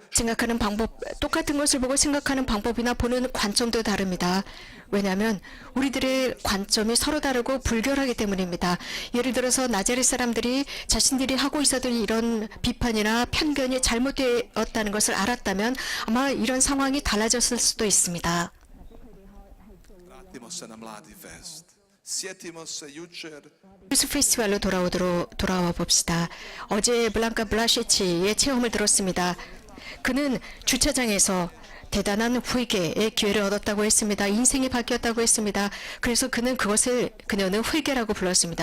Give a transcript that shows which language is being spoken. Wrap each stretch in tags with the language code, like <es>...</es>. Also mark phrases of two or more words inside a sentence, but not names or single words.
<ko>생각하는 방법, 똑같은 것을 보고 생각하는 방법이나 보는 관점도 다릅니다. 왜냐하면 우리들의 관점이 서로 다르고 불결하기 때문입니다. 예를 들어서 나자렛 사람들이 자신들이 하고 있었던 이런 비판이나 편견이 잘못되었다는 것을 알았다면 아마 이런 상황이 달라졌을 수도 있습니다.</ko> <hr>vratimo se na Mladi Fest. Sjetimo se jučer</hr> <ko>퓨스 페스티벌로 돌아와 봅시다. 어제 블랑카 블라시치의 체험을 들었습니다. 그는 주차장에서 대단한 회개의 기회를 얻었다고 했습니다. 인생이 바뀌었다고 했습니다. 그래서 그녀는 회개라고 불렀습니다.</ko>